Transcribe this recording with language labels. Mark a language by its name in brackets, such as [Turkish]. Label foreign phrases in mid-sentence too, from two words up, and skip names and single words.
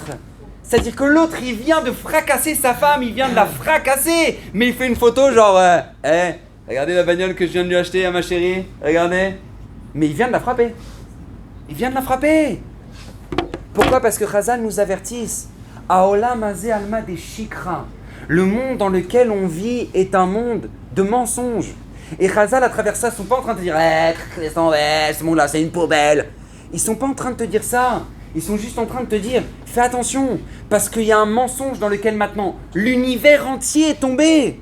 [French] C'est-à-dire que l'autre, il vient de fracasser sa femme, il vient de la fracasser. Mais il fait une photo genre, regardez la bagnole que je viens de lui acheter à ma chérie, regardez. Mais il vient de la frapper. Il vient de la frapper. Pourquoi? Parce que Chazal nous avertisse. [Hebrew] העולם הזה עלמא דשקרא. [French] Le monde dans lequel on vit est un monde de mensonges. Et Chazal, à travers ça, ils sont pas en train de te dire, ce monde-là, c'est une poubelle. Ils sont pas en train de te dire ça. Ils sont juste en train de te dire, fais attention, parce qu'il y a un mensonge dans lequel maintenant l'univers entier est tombé.